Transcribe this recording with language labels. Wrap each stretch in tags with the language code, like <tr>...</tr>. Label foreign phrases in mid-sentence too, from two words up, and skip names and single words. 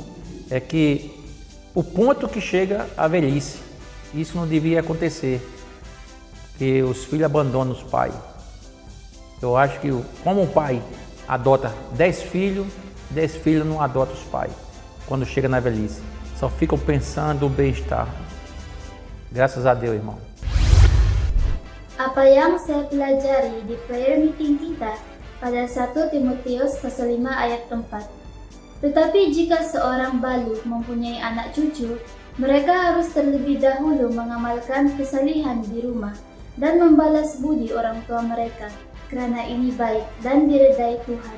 <pt>É que o ponto que chega a velhice, isso não devia acontecer, que os filhos abandonam os pais. Eu acho que como um pai adota 10 filhos não adotam os pais quando chega na velhice. Só ficam pensando no bem-estar. Graças a Deus, irmão.</pt> <id>Apa yang saya pelajari di</id> <en>prayer meeting</en> <id>kita pada 1 Timotius pasal 5 ayat 4. Tetapi jika seorang balut mempunyai anak cucu, mereka harus terlebih dahulu mengamalkan kesalihan di rumah dan membalas budi orang tua mereka, karena ini baik dan diredai Tuhan.</id>